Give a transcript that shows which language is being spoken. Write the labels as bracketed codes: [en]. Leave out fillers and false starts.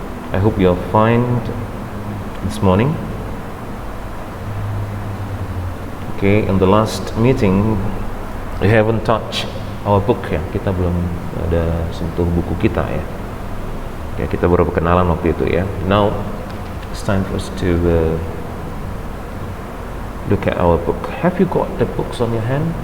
[en] I hope you are fine this morning. Okay, in the last meeting we haven't touched our book ya. [id] Kita belum ada sentuh buku kita ya. Ya, kita baru berkenalan waktu itu ya. [en] Now it's time for us to look at our book. Have you got the books on your hand?